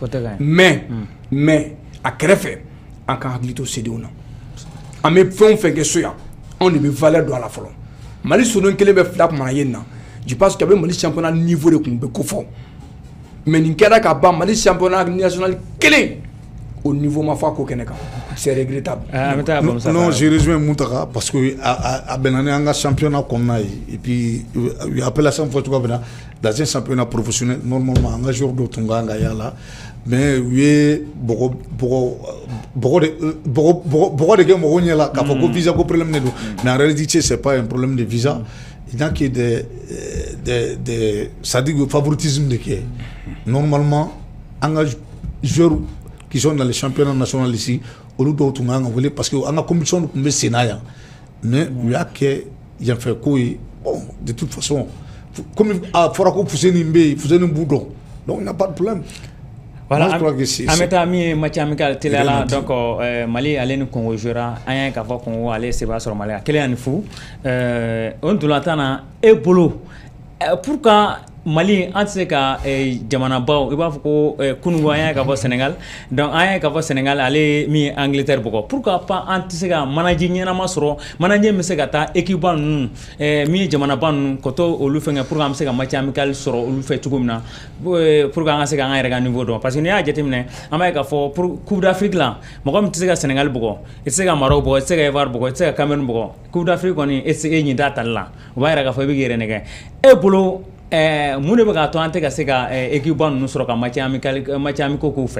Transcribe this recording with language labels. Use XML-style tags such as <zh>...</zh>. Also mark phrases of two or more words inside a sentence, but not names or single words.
<bm>mais a kɛrɛfɛ an ka hakili to CEDEAO na an bɛ fɛn o fɛn kɛ so yan anw de bɛ valeur don a la fɔlɔ Mali soden kelen bɛ fila kumana ye nin na</bm> <fr>je pense que</fr> <bm>a bɛ Mali</bm> <fr>championnat niveau</fr> <bm>de kun bɛ ko fɔ mais nin kɛra ka ban Mali</bm> <fr>championnat national</fr> <bm>kelen</bm> <fr>au niveau</fr> <bm>ma fɔ a ko kɛnɛ kan</bm> <fr>c'est regrettable non je rejoins Moutaka parce que</fr> <bm>a bɛnna ni an ka championnat kɔnɔna ye</bm> <fr>et puis</fr> <bm>u ye appellation fɔ cogoya min na</bm> <fr>dans un championnat professionnel normalement</fr> <bm>an ka joueur dɔw tun kan ka y'a la mais u ye bɔgɔ de kɛ mɔgɔw ɲɛ la k'a fɔ ko visa ko problème de don</bm> <fr>mais en réalité c'est pas un problème de visa il n'y a que des c'est-à-dire que favoritisme</fr> <bm>de kɛ normalement an ka</bm> <fr>joueurs qui sont dans les championnats nationaux ici</fr> <bm>olu dɔw tun kan ka wele</bm> <fr>parce que</fr> <bm>an ka compétition tun bɛ sen na yan mais u y'a kɛ yanfɛ ko ye</bm> <fr>bon de toute façon comme</fr> <bm>a fɔra ko Fuseni bɛ yen Fuseni b'u dɔn</bm> <fr>donc il n'y a pas de problème. Voilà,</fr> <bm>an bɛ taa min ye</bm> <fr>match amical</fr> <bm>teliya la donc Mali ale ni Congo jouera an y'a k'a fɔ Congo ale se b'a sɔrɔ Mali a 1-0 o ntolantan na e bolo pourquoi Mali an tɛ se ka jamanabaw i b'a fɔ ko kunungo an y'a k'a fɔ Sénégal donc an y'a k'a fɔ Sénégal ale min ye Angleterre bɔgɔ</bm> <fr>pourquoi pas</fr> <bm>an tɛ se ka manager ɲɛnama sɔrɔ manager bɛ se ka taa équipe ba ninnu min ye jamanaba ninnu ka to olu fɛngɛ</bm> <fr>pour que</fr> <bm>an bɛ se ka</bm> <fr>match amical</fr> <bm>sɔrɔ olu fɛ cogo min na</bm> <fr>pour que</fr> <bm>an ka se ka an yɛrɛ ka niveau dɔn parce que n'i y'a jateminɛ an b'a ye k'a fɔ pour Coupe d'Afrique la mɔgɔ min tɛ se ka Sénégal bɔgɔ i tɛ se ka Maroc bɔgɔ i tɛ se ka Ivoire bɔgɔ i tɛ se ka Cameroun bɔgɔ Coupe d'Afrique kɔni e ɲin t'a tali la o b'a yɛrɛ k'a fɔ i bɛ k'i yɛrɛ nɛgɛ e bolo mun de bɛ k'a to an tɛ ka se ka équipe ba ninnu sɔrɔ ka</bm> <fr>match amicaux</fr> <bm>k'u fɛ</bm>